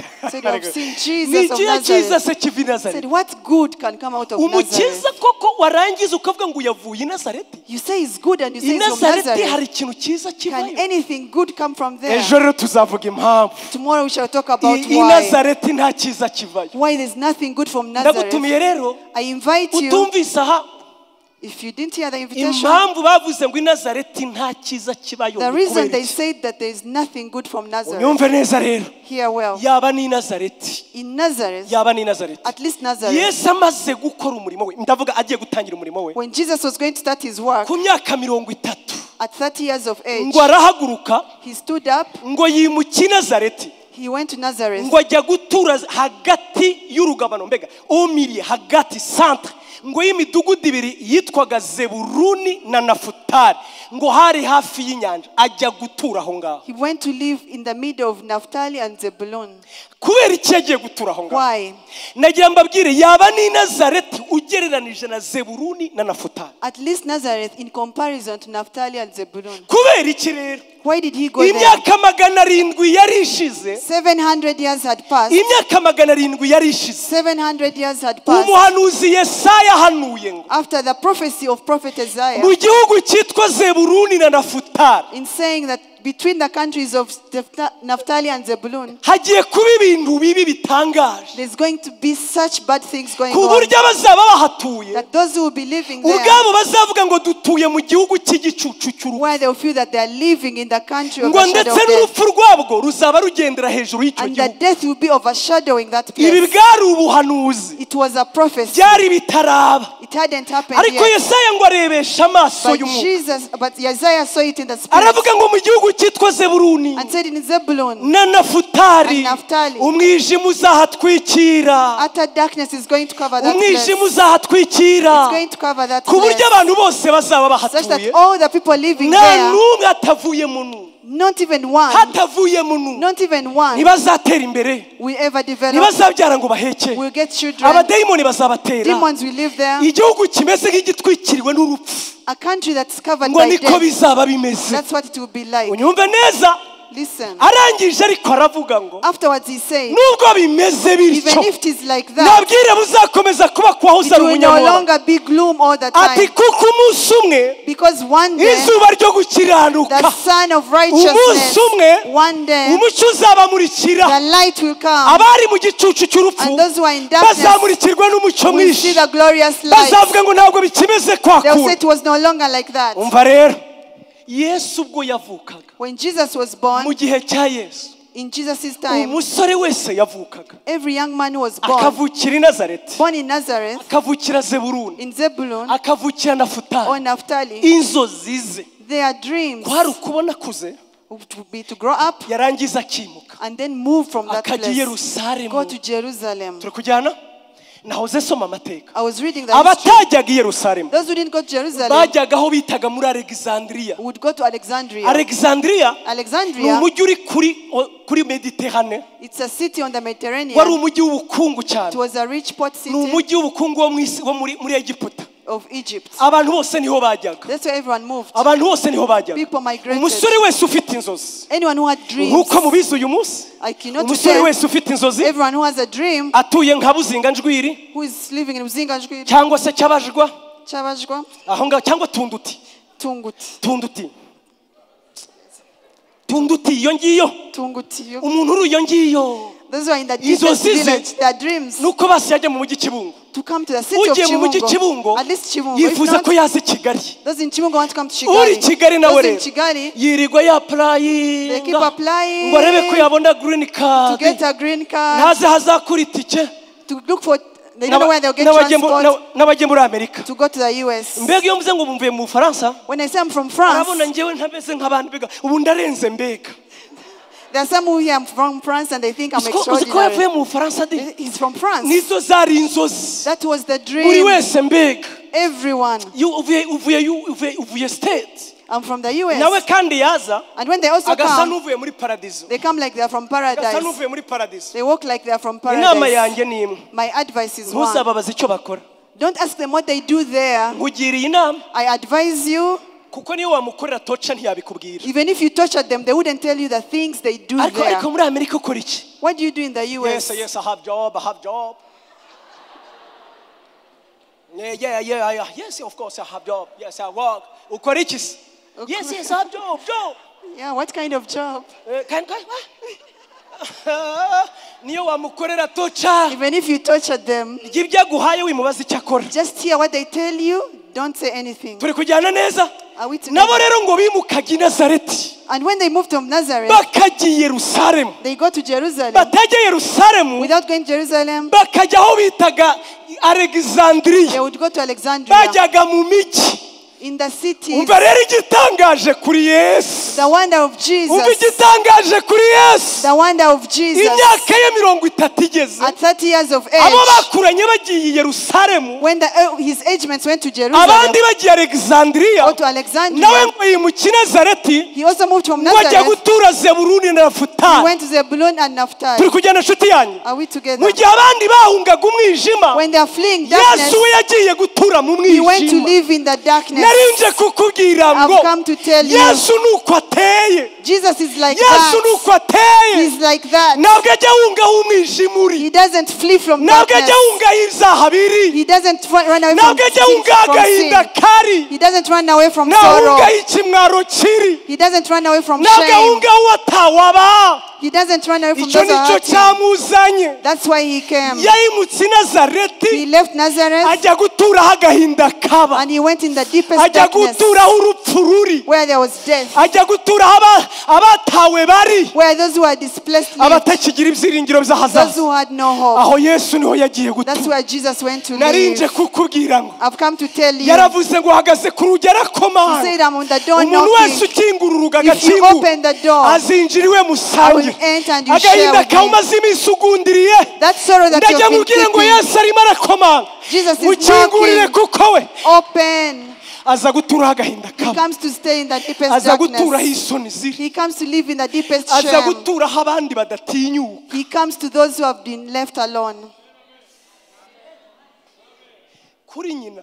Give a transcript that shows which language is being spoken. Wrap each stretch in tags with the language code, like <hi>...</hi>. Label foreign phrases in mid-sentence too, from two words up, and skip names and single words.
<en>said, I've seen Jesus of Nazareth.</en> <rw>Jesus kivi Nazareti.</rw> <en>Said, what good can come out of Nazareth?</en> <rw>Umukiza koko warangiza ukavuga ngo yavuye i Nazareti.</rw> <en>You say it's good and you say it's from</en> <rw>Nazareti hari</rw> <en>Nazareth.</en> <rw>ikintu cyiza kivayo.</rw> <en>Can anything good come from there?</en> <rw>Ejo rero tuzavuga impamvu.</rw> <en>Tomorrow we shall talk about I why.</en> <rw>Nazareti nta cyiza kivayo.</rw> <en>Why there's nothing good from Nazareth.</en> <rw>Ndagutumiye rero</rw> <en>I invite you,</en> <rw>utumvise aha.</rw> <en>if you didn't hear the invitation,</en> <rw>Impamvu bavuze ngo i Nazareti nta cyiza kibayo.</rw> <en>the reason they said that there is nothing good from Nazareth.</en> <rw>Unyumve neza rero.</rw> <en>Hear well.</en> <rw>Yaba ni Nazareti.</rw> <en>In Nazareth,</en> <rw>Yaba ni Nazareti.</rw> <en>at least Nazareth,</en> <rw>Yesu amaze gukora umurimo we. Ndavuga agiye gutangira umurimo we.</rw> <en>when Jesus was going to start his work,</en> <rw>Ku myaka 30</rw> <en>at 30 years of age,</en> <rw>ngo arahaguruka</rw> <en>he stood up,</en> <rw>ngo yimuka i Nazareti.</rw> <en>he went to Nazareth,</en> <rw>ngo ajya gutura hagati y'urugabano mbega omiriye hagati centre ngo y'imidugudu ibiri yitwaga Zeburuni na Nafutali ngo hari hafi y'inyanja ajya gutura aho ngaho.</rw> <en>he went to live in the middle of Naphtali and Zebulun.</en> <rw>Kubera iki yagiye gutura aho ngaho?</rw> <en>Why?</en> <rw>Nagira mbabwire yaba ni Nazareti ugereranije na Zeburuni na Nafutali.</rw> <en>At least Nazareth in comparison to Naphtali and Zebulun.</en> <rw>Kubera iki rero?</rw> <en>Why did he go there?</en> <rw>Imyaka 700 yari ishize.</rw> <en>700 years had passed.</en> <rw>Imyaka 700 yari ishize.</rw> <en>700 years had passed.</en> <rw>Umuhanuzi Yesaya hanuye ngo</rw> <en>After the prophecy of prophet Isaiah,</en> <rw>mu gihugu cyitwa Zeburuni na Nafutali</rw> <en>in saying that between the countries of Naphtali and Zebulun,</en> <rw>hagiye kuba ibintu bibi bitangaje</rw> <en>there's going to be such bad things going</en> <rw>ku</rw> <en>on</en> <rw>buryo abazaba bahatuye</rw> <en>that those who will be living there,</en> <rw>ubwabo bazavuga ngo dutuye mu gihugu cy'igicucu cy'Urupfu.</rw> <en>where they will feel that they are living in the country of</en> <rw>ngo</rw> <en>the shadow</en> <rw>ndetse</rw> <en>of death,</en> <rw>n'urupfu rwabwo ruzaba rugendera hejuru y'icyo</rw> <en>and the</en> <rw>gihugu.</rw> <en>death will be overshadowing that</en> <rw>Ibi</rw> <en>place.</en> <rw>bwari ubuhanuzi</rw> <en>It was a prophecy.</en> <rw>byari bitaraba</rw> <en>It hadn't happened</en> <rw>ariko</rw> <en>yet.</en> <rw>Yesaya ngo arebesha amaso y'umwuka</rw> <en>But Isaiah saw it in the spirit</en> <rw>aravuga ngo mu gihugu cyitwa Zeburuni</rw> <en>and said in Zebulun,</en> <rw>na Nafutali</rw> <en>and Naphtali,</en> <rw>umwijima uzahatwikira.</rw> <en>utter darkness is going to cover that place.</en> <rw>Umwijima</rw> <en>It's</en> <rw>uzahatwikira</rw> <en>going to cover that</en> <rw>ku buryo</rw> <en>place,</en> <rw>abantu bose bazaba</rw> <en>such that</en> <rw>bahatuye</rw> <en>all the people living</en> <rw>nta</rw> <en>there,</en> <rw>n'umwe atavuyemo n'umwe</rw> <en>not even one,</en> <rw>hatavuyemo n'umwe</rw> <en>not even one</en> <rw>ntibazatera imbere</rw> <en>will ever develop,</en> <rw>ntibazabyara ngo baheke</rw> <en>will get children.</en> <rw>abadayimoni bazabatera.</rw> <en>Demons will live there.</en> <rw>Igihugu kimeze nk'igitwikiriwe n'urupfu</rw> <en>A country that's covered</en> <rw>ngo</rw> <en>by</en> <rw>niko</rw> <en>death.</en> <rw>bizaba bimeze.</rw> <en>That's what it will be like.</en> <rw>Unyumve neza.</rw> <en>Listen.</en> <rw>Arangije ariko aravuga ngo</rw> <en>Afterwards he said,</en> <rw>nubwo bimeze bityo</rw> <en>even if it is like that,</en> <rw>nabwire buzakomeza kuba kwaho</rw> <en>it</en> <rw>uzara</rw> <en>will no</en> <rw>umunyamubabaro.</rw> <en>longer be gloom all the</en> <rw>Ati</rw> <en>time.</en> <rw>kuko umunsi umwe</rw> <en>Because one day,</en> <rw>izuba ryo gukiranuka</rw> <en>the sun of</en> <rw>umunsi</rw> <en>righteousness,</en> <rw>umwe</rw> <en>one day,</en> <rw>umucyo uzabamurikira</rw> <en>the light will come,</en> <rw>abari mu gicucu cy'urupfu</rw> <en>and those who are in darkness</en> <rw>bazamurikirwa n'umucyo</rw> <en>will see</en> <rw>mwinshi</rw> <en>the glorious light.</en> <rw>bazavuga ngo ntabwo bikimeze kwa</rw> <en>They'll say</en> <rw>kundi.</rw> <en>it was no longer like that.</en> <rw>Umva rero Yesu ubwo yavukaga</rw> <en>When Jesus was</en> <rw>mu</rw> <en>born,</en> <rw>gihe cya Yesu</rw> <en>in Jesus' time,</en> <rw>umusore wese yavukaga</rw> <en>every young man who was born,</en> <rw>akavukira i Nazareti</rw> <en>born in Nazareth,</en> <rw>akavukira Zeburuni</rw> <en>in Zebulun,</en> <rw>akavukira</rw> <en>or</en> <rw>Nafutali</rw> <en>Naphtali,</en> <rw>inzozi ze</rw> <en>their dreams</en> <rw>kwari ukubona kuze</rw> <en>would be to grow up</en> <rw>yarangiza akimuka</rw> <en>and then move from that</en> <rw>akajya i</rw> <en>place,</en> <rw>Yerusalemu.</rw> <en>go to Jerusalem.</en> <rw>Turi kujyana nahoze soma amateka.</rw> <en>I was reading the history.</en> <rw>Abatajyaga i Yerusalemu</rw> <en>Those who didn't go to Jerusalem</en> <rw>bajyaga aho bitaga muri Alexandria.</rw> <en>would go to Alexandria.</en> <rw>Alexandria ni</rw> <en>Alexandria,</en> <rw>umujyi uri kuri Mediterane,</rw> <en>it's a city on the</en> <rw>wari</rw> <en>Mediterranean.</en> <rw>umujyi w'ubukungu</rw> <en>It</en> <rw>cyane,</rw> <en>was a rich port</en> <rw>ni</rw> <en>city</en> <rw>umujyi w'ubukungu wo muri Egiputa.</rw> <en>of Egypt.</en> <rw>Abantu bose niho bajyaga,</rw> <en>That's where everyone moved.</en> <rw>abantu bose niho bajyaga.</rw> <en>People migrated.</en> <rw>Umusore wese ufite inzozi</rw> <en>Anyone who had dreams,</en> <rw>nk'uko mubizi uyu munsi,</rw> <en>like you know</en> <rw>umusore</rw> <en>today,</en> <rw>wese ufite inzozi</rw> <en>everyone who has a dream,</en> <rw>atuye nka Buzinga-Njwiri</rw> <en>who is living in Uzinganjwiri,</en> <rw>cyangwa se Cyabajwa</rw> <en>Chabajwa,</en> <rw>aho ngaho cyangwa Tunduti iyo ngiyo,</rw> <en>Tunguti.</en> <rw>umuntu uri iyo ngiyo</rw> <en>Those who are in the</en> <rw>Inzozi</rw> <en>deepest</en> <rw>ze</rw> <en>village, their dreams</en> <rw>nuko basi yajya mu mujyi Kibungo,</rw> <en>to come to the city of</en> <rw>ugiye mu mujyi</rw> <en>Chibungo,</en> <rw>Kibungo</rw> <en>at least Chibungo. If</en> <rw>yifuza</rw> <en>not,</en> <rw>ko yaza i Kigali.</rw> <en>those in Chibungo want to come to</en> <rw>Uri</rw> <en>Kigali.</en> <rw>Kigali nawe</rw> <en>Those in</en> <rw>rero</rw> <en>Kigali,</en> <rw>yirirwa</rw> <en>they keep</en> <rw>yapurayinga</rw> <en>applying</en> <rw>ngo arebe ko yabona green</rw> <en>to card, get a green card,</en> <rw>ntaze hazakura itike,</rw> <en>to look for, they don't know where they'll get transport</en> <rw>n'abajye muri Amerika.</rw> <en>to go to the US.</en> <rw>Mbega iyo mvuze ngo mvuye mu Bufaransa,</rw> <en>When I say I'm from France,</en> <rw>arabona njyewe ntameze nk'abandi, mbega ubu ndarenze. Mbega</rw> <en>there are some who here from France and they think I'm</en> <rw>uzi ko</rw> <en>extraordinary.</en> <rw>yavuye mu Bufaransa de,</rw> <en>He's from France.</en> <rw>nizo zari inzozi</rw> <en>That was the</en> <rw>buri</rw> <en>dream.</en> <rw>wese. Mbega</rw> <en>Everyone.</en> <rw>uvuye state</rw> <en>I'm from the</en> <rw>nawe</rw> <en>US.</en> <rw>kandi yaza</rw> <en>And when they also</en> <rw>agasa</rw> <en>come,</en> <rw>n'uvuye muri paradizo</rw> <en>they come like they are from</en> <rw>agasa</rw> <en>paradise.</en> <rw>n'uvuye muri paradizo.</rw> <en>They walk like they are from</en> <rw>Inama</rw> <en>paradise.</en> <rw>yanjye ni imwe,</rw> <en>My advice is one.</en> <rw>ntuzababaze icyo bakora.</rw> <en>Don't ask them what they do there.</en> <rw>Nkugiriye inama</rw> <en>I advise you,</en> <rw>kuko niyo wamukorera toca ntiyabikubwira.</rw> <en>even if you torture them, they wouldn't tell you the things they do</en> <rw>ariko</rw> <en>there.</en> <rw>muri Amerika ukora iki?</rw> <en>What do you do in the US? Yes, I have job. Yeah. Yes, of course I have job. Yes, I work.</en> <rw>Ukora iki?</rw> <en>Yes, I have job. Yeah, what kind of job?</en> <rw>Niyo wamukorera toca.</rw> <en>Even if you torture them,</en> <rw>Ibyo aguhaye wimubaza icyo akora.</rw> <en>just hear what they tell you. Don't say anything.</en> <rw>Turi kujyana neza.</rw> <en>Are we together?</en> <rw>Nabo rero ngo bimukaga i Nazareti</rw> <en>And when they moved from Nazareth,</en> <rw>bakajya i Yerusalemu.</rw> <en>they go to Jerusalem.</en> <rw>Batajya i Yerusalemu</rw> <en>Without going to Jerusalem,</en> <rw>bakajya aho bitaga Alexandria.</rw> <en>they would go to Alexandria.</en> <rw>Bajyaga mu migi.</rw> <en>In the cities,</en> <rw>Umva rero igitangaje kuri Yesu.</rw> <en>the wonder of</en> <rw>Umva</rw> <en>Jesus.</en> <rw>igitangaje kuri Yesu.</rw> <en>The wonder of Jesus.</en> <rw>Imyaka ye 30 igeze.</rw> <en>At 30 years of</en> <rw>Abo</rw> <en>age,</en> <rw>bakuranye bagiye i Yerusalemu.</rw> <en>when his age mates went to Jerusalem,</en> <rw>Abandi bagiye Alexandria.</rw> <en>or to Alexandria,</en> <rw>Nawe ngo yimuka i Nazareti.</rw> <en>he also moved from</en> <rw>Ngo ajya</rw> <en>Nazareth.</en> <rw>gutura Zebuluni na</rw> <en>He</en> <rw>Nafutali.</rw> <en>went to Zebulun and</en> <rw>Turi</rw> <en>Naphtali.</en> <rw>kujyana nshuti yanyu.</rw> <en>Are we together?</en> <rw>Mu gihe abandi bahungaga umwijima,</rw> <en>When they are fleeing darkness,</en> <rw>Yesu we yagiye gutura mu</rw> <en>he went to</en> <rw>mwijima.</rw> <en>live in the darkness.</en> <rw>Narinje kukubwira ngo</rw> <en>I've come to tell you,</en> <rw>Yesu nuko ateye.</rw> <en>Jesus is like</en> <rw>Yesu</rw> <en>that.</en> <rw>nuko ateye.</rw> <en>He's like that.</en> <rw>Ntabwo ajya ahungaho umwijima uri.</rw> <en>He doesn't flee from</en> <rw>Ntabwo</rw> <en>darkness.</en> <rw>ajya ahungaho ibyaha biri.</rw> <en>He doesn't run away</en> <rw>Ntabwo ajya ahungaho</rw> <en>from</en> <rw>agahinda</rw> <en>sin.</en> <rw>kari.</rw> <en>He doesn't run away from</en> <rw>Ntabwo</rw> <en>sorrow.</en> <rw>ahungaho ikimwaro kiri.</rw> <en>He doesn't run away from</en> <rw>Ntabwo</rw> <en>shame.</en> <rw>ahungaho uwatawaba.</rw> <en>He doesn't run away from</en> <rw>Icyo</rw> <en>those who</en> <rw>nicyo</rw> <en>hurt him.</en> <rw>cyamuzanye.</rw> <en>That's why he came.</en> <rw>Yayimutse i Nazareti</rw> <en>He left Nazareth</en> <rw>ajya guturaho agahinda kaba.</rw> <en>and he went in the deepest</en> <rw>Ajya</rw> <en>darkness</en> <rw>guturaho urupfu ruri.</rw> <en>where there was death,</en> <rw>Ajya guturaho abatawe bari.</rw> <en>where those who are displaced lived,</en> <rw>Abatakigira ibyiringiro</rw> <en>those</en> <rw>by'ahazaza.</rw> <en>who had no hope.</en> <rw>Aho Yesu niho yagiye</rw> <en>That's</en> <rw>gutura.</rw> <en>where Jesus went to</en> <rw>Narinje</rw> <en>live.</en> <rw>kukubwira ngo</rw> <en>I've come to tell you.</en> <rw>yaravuze ngo hagaze ku rugi</rw> <en>He</en> <rw>arakomanga.</rw> <en>said, I'm on the door</en> <rw>Umuntu wese</rw> <en>knocking.</en> <rw>ukingura urugi</rw> <en>If you</en> <rw>agakingura</rw> <en>open the door,</en> <rw>azinjira iwe</rw> <en>I will</en> <rw>musange.</rw> <en>enter and you share</en> <rw>Agahinda</rw> <en>with</en> <rw>kawe</rw> <en>me.</en> <rw>umaze iminsi ugundiriye.</rw> <en>That sorrow that</en> <rw>Ndajya</rw> <en>you've been</en> <rw>mubwire ngo</rw> <en>keeping,</en> <rw>Yesu arimo arakomanga.</rw> <en>Jesus is</en> <rw>Mukingurire</rw> <en>knocking.</en> <rw>kuko we</rw> <en>Open.</en> <rw>aza guturaho agahinda</rw> <en>He</en> <rw>kaba.</rw> <en>comes to stay in the deepest</en> <rw>Aza guturaho</rw> <en>darkness.</en> <rw>isoni ziri.</rw> <en>He comes to live in the deepest</en> <rw>Aza</rw> <en>shame.</en> <rw>guturaho abandi badatinyuka.</rw> <en>He comes to those who have been left alone.</en> <rw>Kuri nyina</rw>